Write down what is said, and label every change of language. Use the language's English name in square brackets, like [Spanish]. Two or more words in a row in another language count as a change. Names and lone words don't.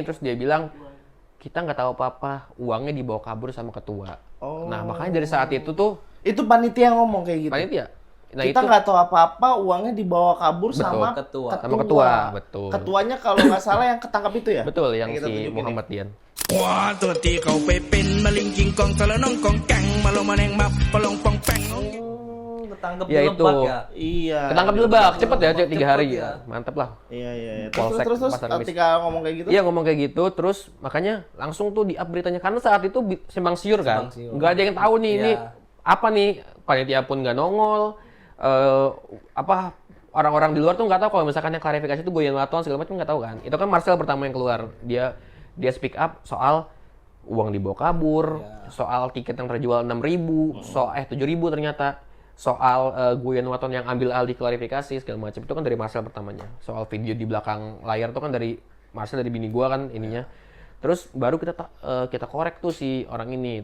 [Indonesian] Terus dia bilang, "Kita nggak tahu apa-apa, uangnya dibawa kabur sama ketua." Oh. Nah makanya dari saat itu tuh Itu panitia yang ngomong kayak gitu. panitia. Nah Kita itu nggak tahu apa-apa, uangnya dibawa kabur Betul. sama Ketua. Sama ketua, betul. Ketuanya kalau nggak salah yang ketangkap itu ya? betul yang kita si tunjukin Muhammad Dian. ขวาตัวตีเขาไปเป็นมะลิงกิงกองทะละน้องกองแกงมาลงมาแนงมับปะลงปองแปง Ketangkep Ya, di itu. Lebak ya. Iya. Ketangkap di Lebak, cepet ya, 3 Cepet hari ya. ya. Mantep lah. Iya. Polsek Terus Pasar Kemis. ketika ngomong kayak gitu? Iya ngomong kayak gitu, terus makanya langsung tuh di-up beritanya. Karena saat itu simpang siur kan, Simpang siur. nggak ada yang tahu nih ini Iya. apa nih, panitia pun nggak nongol, apa orang-orang di luar tuh nggak tahu kalau misalkan yang klarifikasi itu Goyan Waton segala macam nggak tahu kan. Itu kan Marcel pertama yang keluar, dia speak up soal uang dibawa kabur, soal tiket yang terjual 6.000, soal 7.000 ternyata. Soal Goyan Waton yang ambil alih klarifikasi segala macam itu kan dari Marcel pertamanya. Soal video di belakang layar itu kan dari Marcel, dari bini gua kan ininya. Terus baru kita korek tuh si orang ini.